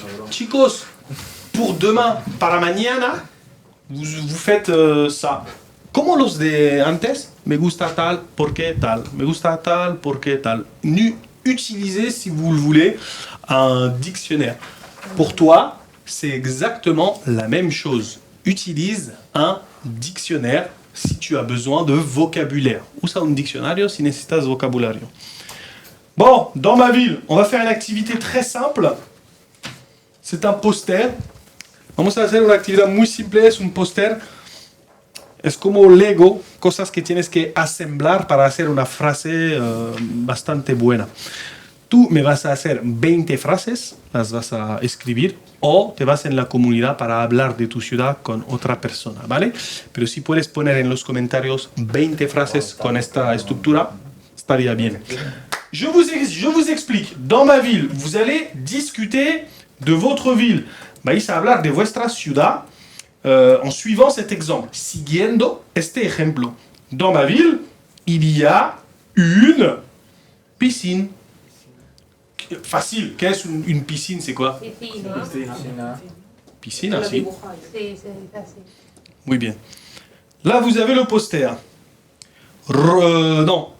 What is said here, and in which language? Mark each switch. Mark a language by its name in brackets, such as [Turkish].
[French] chicos, pour demain, [Spanish] para mañana, [French] vous faites ça. [Spanish] Como los de antes, me gusta tal, porque tal. Me gusta tal, porque tal. [French] Utilisez, si vous le voulez, un dictionnaire. Pour toi, c'est exactement la même chose. Utilise un dictionnaire si tu as besoin de vocabulaire. [Spanish] Usa un diccionario si necesitas vocabulario. [French] Bon, dans ma ville, on va faire une activité très simple. C'est un poster. [Spanish] Vamos a hacer una actividad muy simple, es un poster. Es como Lego, cosas que tienes que asemblar para hacer una frase bastante buena. Tú me vas a hacer 20 frases, las vas a escribir, o te vas en la comunidad para hablar de tu ciudad con otra persona, ¿vale? Pero si puedes poner en los comentarios 20 frases con esta estructura, estaría bien. [French] Je vous explique. Dans ma ville, vous allez discuter de votre ville. [Spanish] Vais a hablar de vuestra ciudad [French] en suivant cet exemple. [Spanish] Siguiendo este ejemplo. [French] Dans ma ville, il y a une piscine. Facile. Qu'est-ce une piscine? C'est quoi? [Spanish] Piscina. [French] Piscine, si. [Spanish] Sí, se dice así. Muy bien. [French] Là, vous avez le poster. Non.